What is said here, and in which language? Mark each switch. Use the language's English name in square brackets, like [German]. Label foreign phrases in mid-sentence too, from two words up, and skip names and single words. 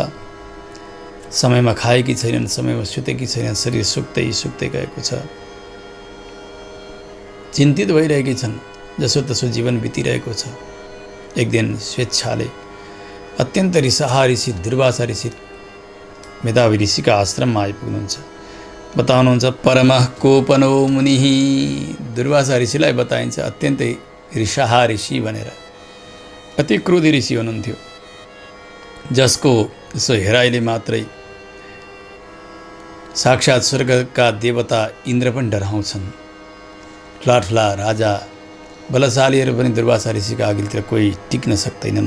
[Nepali] समयमा खाएकी छैनन्, समयमा सुतेकी छैनन्, शरीर सुक्दै सुक्दै गएको छ। चिन्तित भइरहेकी छन्, जसोतसो जीवन बितिरहेको छ। एक दिन स्वेच्छाले अत्यन्त रिसाहा ऋषि दुर्वासा ऋषि मेधावी ऋषिका आश्रममा आइपुग्नुहुन्छ। बताउनुहुन्छ, [Sanskrit] परमः कोपनो मुनिः। [Nepali] दुर्वासा ऋषिलाई बताइन्छ अत्यन्तै रिसाहा ऋषि भनेर। अति क्रोधी ऋषि हुनुहुन्थ्यो, जसको यसो हेराइले मात्रै साक्षात् स्वर्गका देवता इन्द्र पनि डराउँछन्। ठुला ठुला राजा बलशालीहरू पनि दुर्वासा ऋषिका अघिल्तिर कोही टिक्न सक्दैनन्।